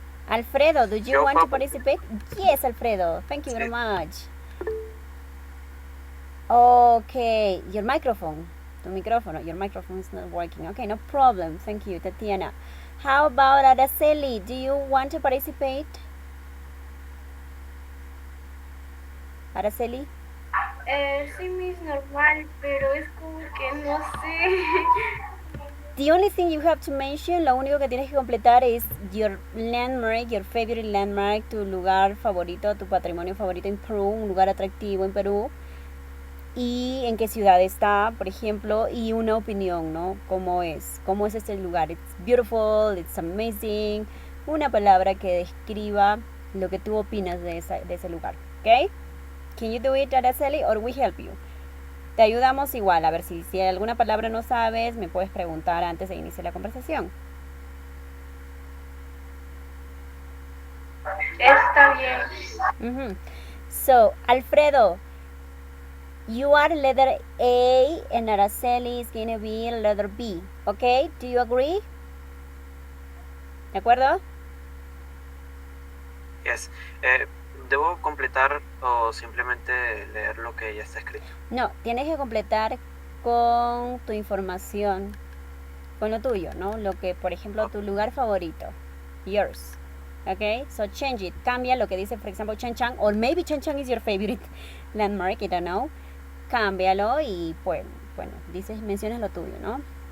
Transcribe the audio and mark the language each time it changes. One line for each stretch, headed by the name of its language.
English: Alfredo, do you want to participate? Yes, Alfredo. Thank you very much. Okay, your microphone.
Spanish: Tu micrófono.
English: Your microphone is not working. Okay, no problem. Thank you, Tatiana. How about Araceli? Do you want to participate? Araceli?
Spanish: Sí, Miss, normal, pero es como que no sé.
English: The only thing you have to mention,
Spanish: lo único que tienes que completar es
English: your landmark, your favorite landmark,
Spanish: tu lugar favorito, tu patrimonio favorito en Perú, un lugar atractivo en Perú, y en qué ciudad está, por ejemplo, y una opinión, ¿no? ¿Cómo es este lugar?
English: It's beautiful, it's amazing,
Spanish: una palabra que describa lo que tú opinas de ese lugar, ¿ok?
English: Can you do it, Araceli, or we help you?
Spanish: Te ayudamos igual, a ver si alguna palabra no sabes, me puedes preguntar antes de iniciar la conversación. Está bien.
English: So, Alfredo, you are letter A and Araceli is going to be letter B, okay? Do you agree?
Spanish: ¿De acuerdo?
English: Yes.
Spanish: ¿Debo completar o simplemente leer lo que ya está escrito? No, tienes que completar con tu información, con lo tuyo, ¿no? Lo que, por ejemplo, tu lugar favorito,
English: yours, okay? So change it,
Spanish: cambia lo que dice,
English: for example, Chen Chang, or maybe Chen Chang is your favorite landmark, I don't know.
Spanish: Cámbialo y, pues, bueno, mencionas lo tuyo, ¿no?